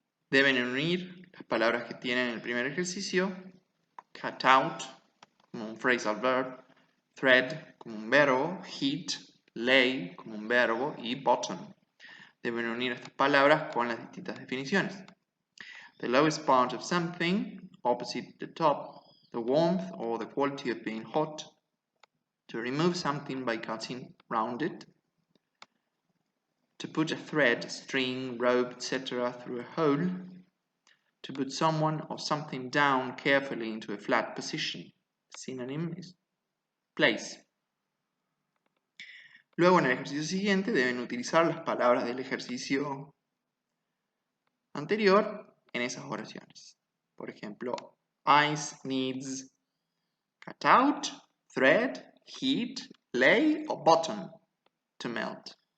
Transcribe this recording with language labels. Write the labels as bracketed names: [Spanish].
[Spanish] Deben unir las palabras que tienen el primer ejercicio: cut out como un phrasal verb, thread como un verbo, heat, lay como un verbo y bottom. Deben unir estas palabras con las distintas definiciones. [English] The lowest part of something, opposite the top, the warmth or the quality of being hot, to remove something by cutting round it, to put a thread, string, rope, etc. through a hole, to put someone or something down carefully into a flat position. Synonym is place. [Spanish] Luego, en el ejercicio siguiente, deben utilizar las palabras del ejercicio anterior en esas oraciones. Por ejemplo, [English] ice needs cut out, thread, heat, lay o bottom to melt.